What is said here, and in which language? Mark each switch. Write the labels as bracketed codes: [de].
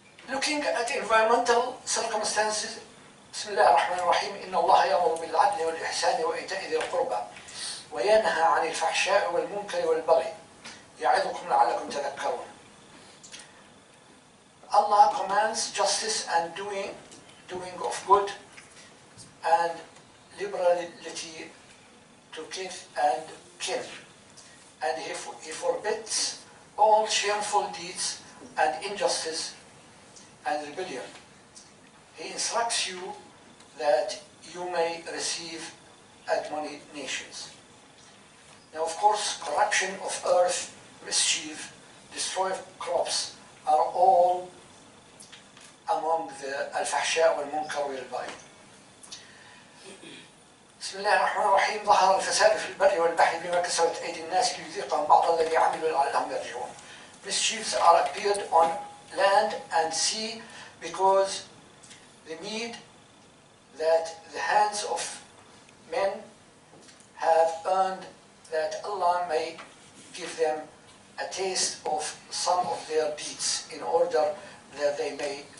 [en] Looking at environmental circumstances, [ar] بسم الله الرحمن الرحيم إن الله يأمر بالعدل والإحسان وإيتاء ذي القربى وينهى عن الفحشاء والمنكر والبغي يعظكم لعلكم تذكرون. [en] Allah commands justice and doing of good and liberality to kith and kin, and he forbids all shameful deeds and injustice and rebellion. He instructs you that you may receive admonitions. Now, of course, corruption of earth, mischief, destroy crops are all among the al-fahsha wal-munkar wal-baghi. [ar] بسم الله الرحمن الرحيم ظهر الفساد في البر والبحر بما كسبت أيدي الناس ليذيقهم بعض الذي عملوا لعلهم يرجعون. [en] Mischiefs are appeared on land and sea because the need that the hands of men have earned, that Allah may give them a taste of some of their deeds in order that they may